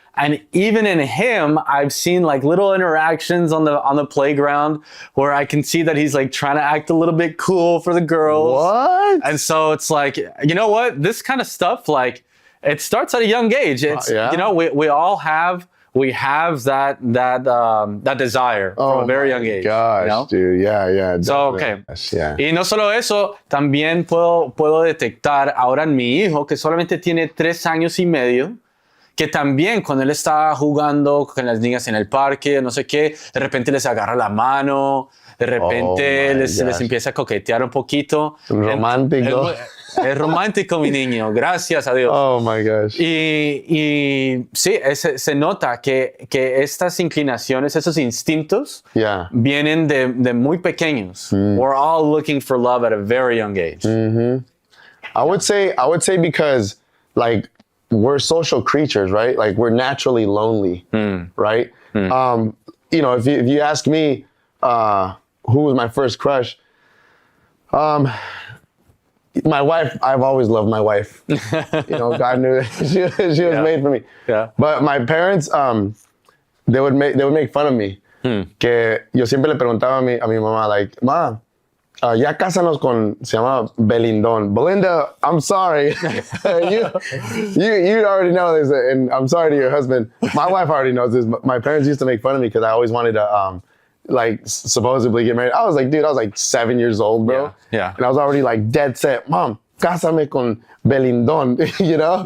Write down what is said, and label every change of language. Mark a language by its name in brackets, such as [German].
[English] And even in him, I've seen like little interactions on the playground where I can see that he's like trying to act a little bit cool for the girls. What? And so it's like, you know what? This kind of stuff, like, it starts at a young age. It's you know, we all have that desire from a very young age. Gosh, you know? dude. Yeah. So, okay. Yeah. [Spanish] Y no solo eso, también puedo detectar ahora en mi hijo, que solamente tiene 3 años y medio, que también cuando él está jugando con las niñas en el parque, no sé qué, de repente les agarra la mano, de repente les empieza a coquetear un poquito. Romántico. Es romántico, mi niño, gracias a Dios. [English] Oh my gosh. [Spanish] Y sí, se nota que estas inclinaciones, esos instintos, vienen de muy pequeños. [English] We're all looking for love at a very young age. I would say because, like, we're social creatures, right? Like we're naturally lonely, right? You know, if you ask me, who was my first crush? My wife. I've always loved my wife. You know, God knew she was made for me. Yeah. But my parents, they would make fun of me. [Spanish] Que yo siempre le preguntaba a mi mamá, [English] like, [Spanish] Ma, ya cásanos con, se llama Belindón. [English] Belinda, I'm sorry. you already know this, and I'm sorry to your husband. My wife already knows this. My parents used to make fun of me because I always wanted to, like, supposedly get married. I was like, dude, I was like 7 years old, bro. Yeah. And I was already like dead set. Mom, [Spanish] cásame con [English] Belindón, you know?